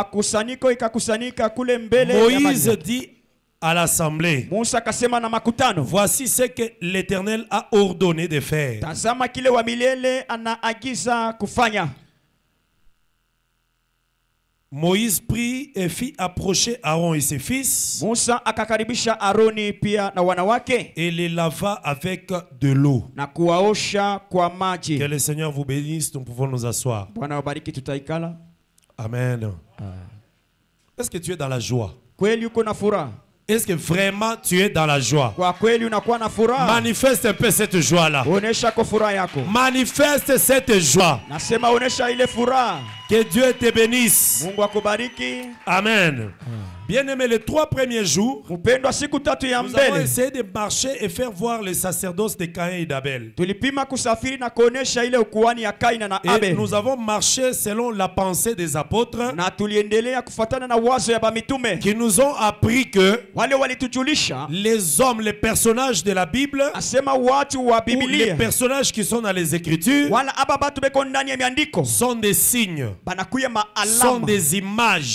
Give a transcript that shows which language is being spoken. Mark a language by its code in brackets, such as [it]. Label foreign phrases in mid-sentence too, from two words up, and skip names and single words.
[fr] Moïse dit à l'assemblée: voici ce que l'Éternel a ordonné de faire. Moïse prit fit approcher Aaron et ses fils. [sw] Musa akakaribisha Aroni pia na wanawake. [fr] Et les lava avec de l'eau. [sw] Na kuwaosha kwa maji. [fr] Que le Seigneur vous bénisse, nous pouvons nous asseoir. [sw] Bwana wabariki, tutaikala. [fr] Amen. Est-ce que tu es dans la joie? [sw] Kweli uko na furaha? [fr] Est-ce que vraiment tu es dans la joie? [sw] Kwa kweli unakuwa na furaha? [fr] Manifeste un peu cette joie-là. [sw] Onesha kwa furaha yako. [fr] Manifeste cette joie. [sw] Nasema onesha ile furaha. [fr] Que Dieu te bénisse. [sw] Mungu akubariki. [fr] Amen. Bien-aimé, les 3 premiers jours, nous avons essayé de marcher et faire voir les sacerdoces de Caïn et d'Abel. Et nous avons marché selon la pensée des apôtres qui nous ont appris que les hommes, les personnages de la Bible, ou les personnages qui sont dans les Écritures, sont des signes, sont des images.